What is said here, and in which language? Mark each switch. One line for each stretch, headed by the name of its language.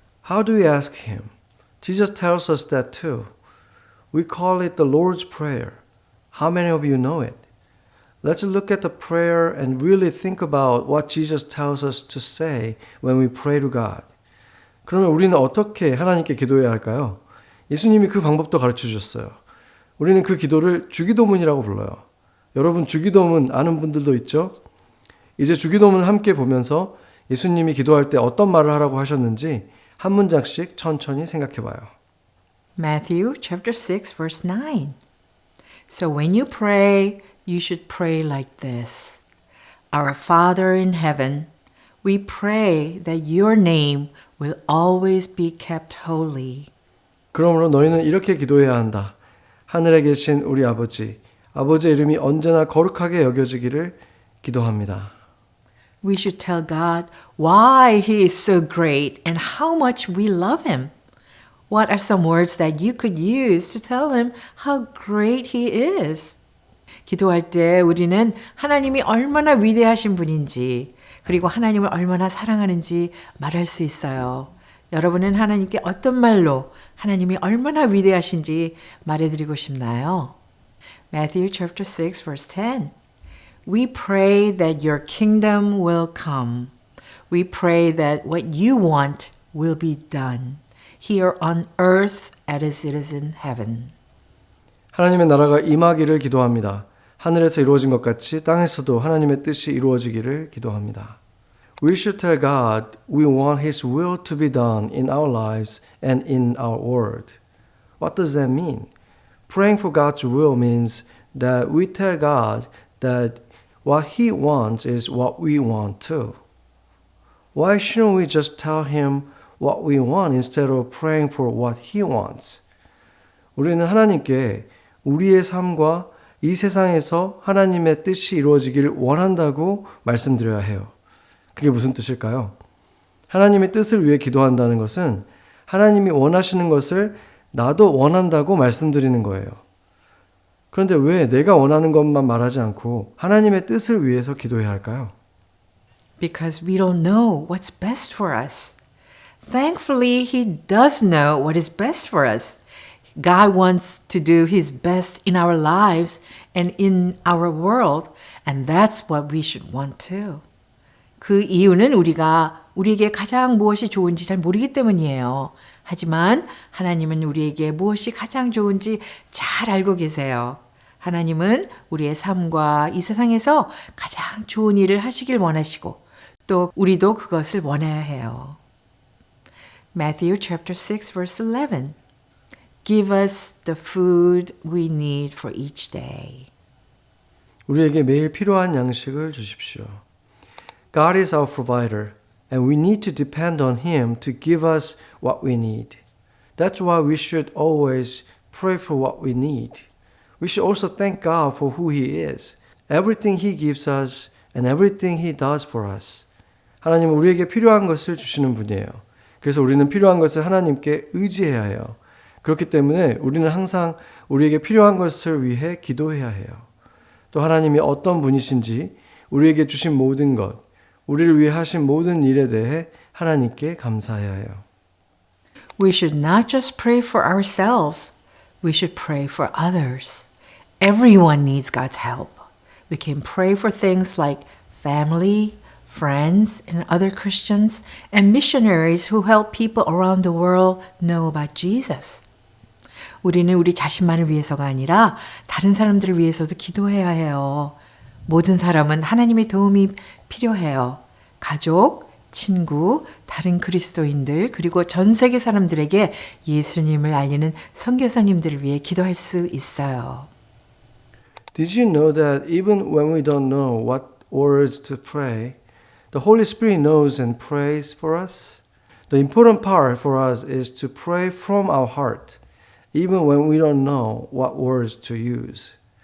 English: How do we ask Him? Jesus tells us that too. We call it the Lord's Prayer. How many of you know it? Let's look at the prayer and really think about what Jesus tells us to say when we pray to God.
Korean: 그러면 우리는 어떻게 하나님께 기도해야 할까요? 예수님이 그 방법도 가르쳐 주셨어요. 우리는 그 기도를 주기도문이라고 불러요. 여러분 주기도문 아는 분들도 있죠? 이제 주기도문을 함께 보면서 예수님이 기도할 때 어떤 말을 하라고 하셨는지 한 문장씩 천천히 생각해 봐요.
English: Matthew chapter 6 verse 9. So when you pray, you should pray like this. Our Father in heaven, we pray that your name will always be kept holy.
Korean: 그러므로 너희는 이렇게 기도해야 한다. 하늘에 계신 우리 아버지, 아버지의 이름이 언제나 거룩하게 여겨지기를 기도합니다.
English: We should tell God why He is so great and how much we love Him. What are some words that you could use to tell Him how great He is?
Korean: 기도할 때 우리는 하나님이 얼마나 위대하신 분인지 그리고 하나님을 얼마나 사랑하는지 말할 수 있어요. 여러분은 하나님께 어떤 말로 하나님이 얼마나 위대하신지 말해드리고 싶나요?
English: Matthew chapter 6 verse 10. We pray that your kingdom will come. We pray that what you want will be done here on earth as it is in heaven.
Korean: 하나님의 나라가 임하기를 기도합니다. 하늘에서 이루어진 것 같이 땅에서도 하나님의 뜻이 이루어지기를 기도합니다.
English: We should tell God we want His will to be done in our lives and in our world. What does that mean? Praying for God's will means that we tell God that what He wants is what we want too. Why shouldn't we just tell Him what we want instead of praying for what He wants?
Korean: 우리는 하나님께 우리의 삶과 이 세상에서 하나님의 뜻이 이루어지기를 원한다고 말씀드려야 해요. 그게 무슨 뜻일까요? 하나님의 뜻을 위해 기도한다는 것은 하나님이 원하시는 것을 나도 원한다고 말씀드리는 거예요. 그런데 왜 내가 원하는 것만 말하지 않고 하나님의 뜻을 위해서 기도해야 할까요?
English: Because we don't know what's best for us. Thankfully, He does know what is best for us. God wants to do His best in our lives and in our world, and that's what we should want too.
Korean: 그 이유는 우리에게 가장 무엇이 좋은지 잘 모르기 때문이에요. 하지만 하나님은 우리에게 무엇이 가장 좋은지 잘 알고 계세요. 하나님은 우리의 삶과 이 세상에서 가장 좋은 일을 하시길 원하시고 또 우리도 그것을 원해야 해요.
English: Matthew chapter 6 verse 11. Give us the food we need for each day.
Korean: 우리에게 매일 필요한 양식을 주십시오.
English: God is our provider, and we need to depend on Him to give us what we need. That's why we should always pray for what we need. We should also thank God for who He is, everything He gives us, and everything He does for us.
Korean: 하나님은 우리에게 필요한 것을 주시는 분이에요. 그래서 우리는 필요한 것을 하나님께 의지해야 해요. 그렇기 때문에 우리는 항상 우리에게 필요한 것을 위해 기도해야 해요. 또 하나님이 어떤 분이신지 우리에게 주신 모든 것, 우리를 위해 하신 모든 일에 대해 하나님께 감사해야 해요.
English: We should not just pray for ourselves. We should pray for others. Everyone needs God's help. We can pray for things like family, friends, and other Christians, and missionaries who help people around the world know about Jesus.
Korean: 우리는 우리 자신만을 위해서가 아니라 다른 사람들을 위해서도 기도해야 해요. 모든 사람은 하나님의 도움이 필요해요. 가족, 친구, 다른 그리스도인들, 그리고 전 세계 사람들에게 예수님을 알리는 선교사님들을 위해 기도할 수 있어요.
English: Did you know that even when we don't know what words to pray, the Holy Spirit knows and prays for us? The important part for us is to pray from our heart, even when we don't know what words to use.